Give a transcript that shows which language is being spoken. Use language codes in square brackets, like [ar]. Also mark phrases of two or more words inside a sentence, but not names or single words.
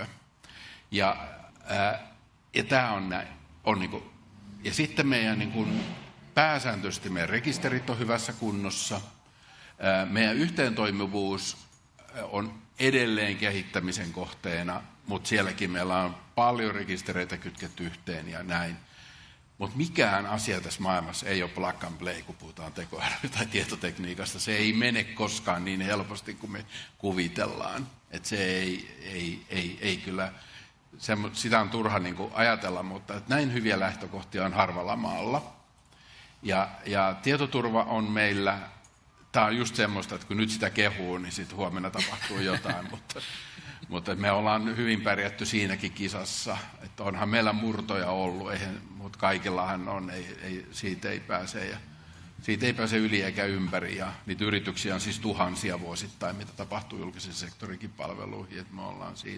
[fi] Ja tämä on niin kuin, ja sitten meidän niin kuin, pääsääntöisesti meidän rekisterit on hyvässä kunnossa. Meidän yhteentoimivuus on edelleen kehittämisen kohteena, mutta sielläkin meillä on paljon rekistereitä kytketty yhteen ja näin. Mutta mikään asia tässä maailmassa ei ole [en] plug and play, [fi] kun puhutaan tekoäly- tai tietotekniikasta. Se ei mene koskaan niin helposti kuin me kuvitellaan. Et se ei kyllä, sitä on turha niin kuin ajatella, mutta näin hyviä lähtökohtia on harvalla maalla. Ja tietoturva on meillä, tämä on just semmoista, että kun nyt sitä kehuu, niin sitten huomenna tapahtuu jotain, mutta me ollaan hyvin pärjätty siinäkin kisassa, että onhan meillä murtoja ollut, mutta kaikillahan on, siitä ei pääse yli eikä ympäri, ja niitä yrityksiä on siis tuhansia vuosittain, mitä tapahtuu julkisen sektorikin palveluihin, että me ollaan siinä.